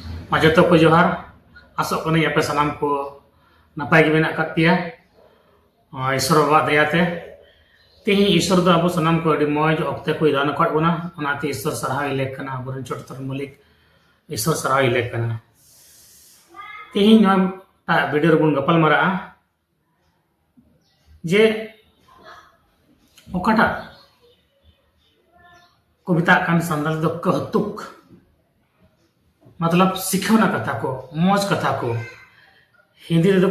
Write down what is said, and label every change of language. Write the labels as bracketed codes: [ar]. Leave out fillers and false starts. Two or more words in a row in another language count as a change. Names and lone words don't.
[sat] जतो को जोहार आसोग कनी आपे सानाम को नपाय गे मेना कात पेया ईश्वर बाबा दयाते तेही ईश्वर दो अब सानाम को अडी मौज ऑक्ते को दान काट बोना ओनाते ईश्वर सराहाय लेख कना अबरन चोटतर मलिक ईश्वर सराहाय लेख कना तेही ता वीडियो बुन गपल मरा जे ओकाटा को मिता कान संदल दो कहतुक मतलब सिखवना कथा को मौज कथा को हिंदी को